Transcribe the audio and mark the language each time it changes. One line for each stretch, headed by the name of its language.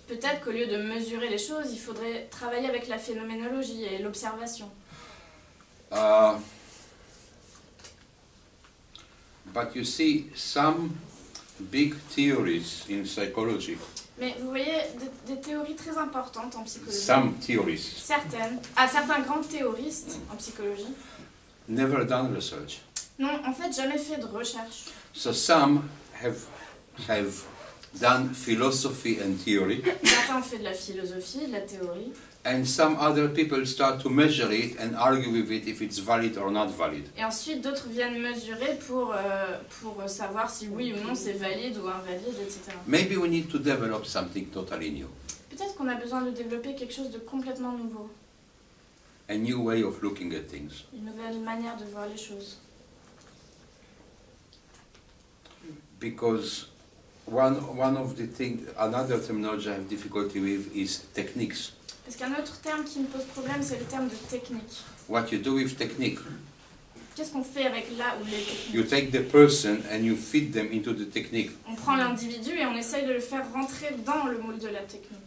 French: Peut-être qu'au lieu de mesurer les choses, il faudrait travailler avec la phénoménologie et l'observation.
English: But you see, some big theories in psychology,
French: Mais vous voyez, des théories très importantes en psychologie.
English: some theories,
French: Certains grands théoristes en psychologie
English: never done research.
French: n'ont en fait jamais fait de recherche.
English: So some have done philosophy and theory,
French: Certains ont fait de la philosophie, de la théorie,
English: and some other people start to measure it and argue with it if it's valid or not valid.
French: et ensuite d'autres viennent mesurer pour savoir si oui ou non c'est valide ou invalide, etc.
English: Maybe we need to develop something totally new.
French: Peut-être qu'on a besoin de développer quelque chose de complètement nouveau.
English: a new way of looking at things.
French: Une nouvelle manière de voir les choses.
English: Because one of the things, another terminology I have difficulty with is techniques.
French: Parce qu'un autre terme qui me pose problème, c'est le terme de technique.
English: What you do with technique?
French: Qu'est-ce qu'on fait avec là ou les techniques?
English: You take the person and you feed them into the technique.
French: On prend l'individu et on essaye de le faire rentrer dans le moule de la technique.